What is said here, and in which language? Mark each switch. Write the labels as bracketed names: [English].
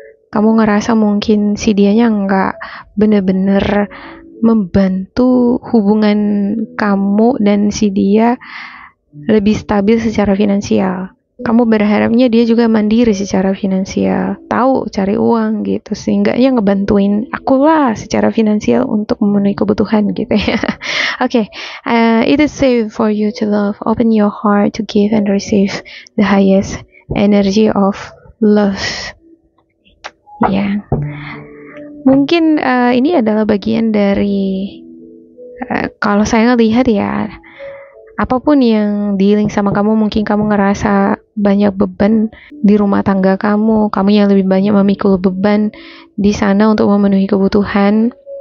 [Indonesian] Kamu ngerasa mungkin si dianya nggak bener-bener membantu hubungan kamu dan si dia lebih stabil secara finansial. Kamu berharapnya dia juga mandiri secara finansial, tahu cari uang gitu, sehingga dia ngebantuin aku lah secara finansial untuk memenuhi kebutuhan gitu ya. [English] Okay, it is safe for you to love. Open your heart to give and receive the highest energy of love. [Indonesian] Ya. Mungkin ini adalah bagian dari kalau saya ngelihat ya, apapun yang dealing sama kamu, mungkin kamu ngerasa banyak beban di rumah tangga kamu yang lebih banyak memikul beban di sana untuk memenuhi kebutuhan.